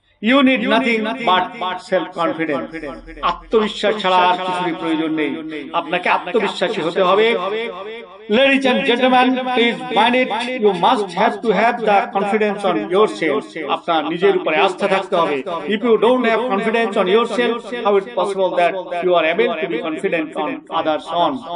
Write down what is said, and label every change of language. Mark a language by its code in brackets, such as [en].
[en] You need nothing but self-confidence. [bn] আত্মবিশ্বাস ছাড়া আর কিছুরই প্রয়োজন নেই। আপনাকে আত্মবিশ্বাসী হতে হবে। [en] Ladies and gentlemen, please mind it. You must have to have the confidence on yourself. [bn] আপনার নিজের উপরে আস্থা থাকতে হবে। [en] If you don't have confidence on yourself, how is it possible that you are able to be confident on others on?